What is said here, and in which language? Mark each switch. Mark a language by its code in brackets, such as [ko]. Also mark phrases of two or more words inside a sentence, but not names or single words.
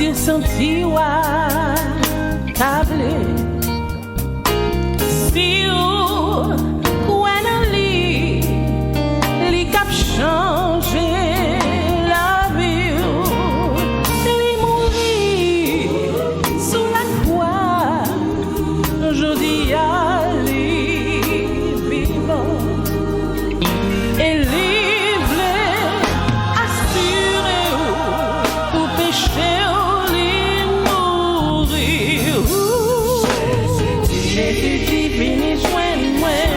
[ht] senti wa table. Si ou kwen li kap chanje la vie ou, li mouri sous la croix, jodi a li vivant. Et li vle assurer ou pour péché ou li mourir. Jésus dit vini joindre moi.